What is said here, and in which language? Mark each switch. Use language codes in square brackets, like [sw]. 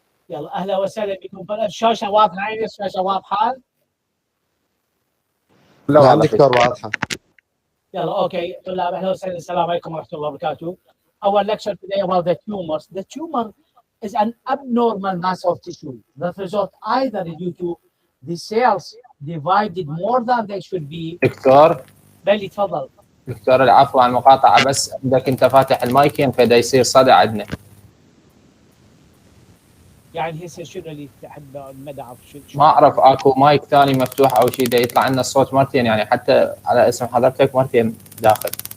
[ar] يلا اهلا وسهلا بكم. الشاشه واضحه عيني؟ الشاشه واضحه؟ نعم دكتور واضحه. يلا اوكي طلاب اهلا وسهلا. السلام عليكم ورحمه الله وبركاته. [en] Our lecture today about the tumors. The tumor is an abnormal mass of tissue that result either due to the cells divided more than they should be. [ar] دكتور بلي تفضل. دكتور العفو عن المقاطعه، بس عندك انت فاتح المايكين فدا يصير صدى عندنا. يعني هسه شنو اللي تحب المدى شو؟ ما اعرف اكو مايك ثاني مفتوح او شيء دا يطلع لنا الصوت مرتين، يعني حتى على اسم حضرتك مرتين داخل.